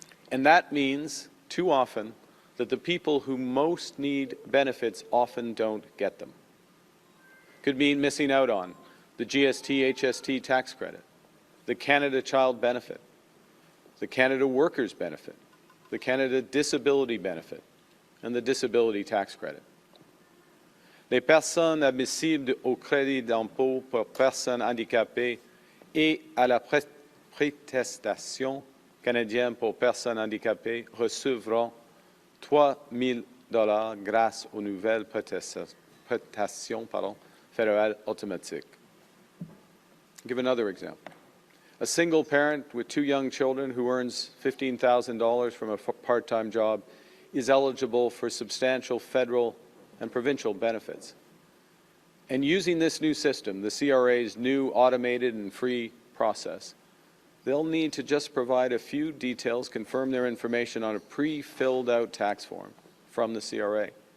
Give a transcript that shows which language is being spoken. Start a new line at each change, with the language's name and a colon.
English: And that means, too often, that the people who most need benefits often don't get them. Could mean missing out on the GST, HST tax credit, the Canada Child Benefit, the Canada Workers Benefit, the Canada Disability Benefit, and the Disability Tax Credit.
French: Les personnes admissibles au crédit d'impôt pour personnes handicapées et à la prestation canadienne pour personnes handicapées recevront 3 000 $ grâce aux nouvelles prestations fédérales automatiques.
English: I'll give another example. A single parent with 2 young children who earns $15,000 from a part-time job is eligible for substantial federal and provincial benefits. And using this new system, the CRA's new automated and free process, they'll need to just provide a few details, confirm their information on a pre-filled out tax form from the CRA.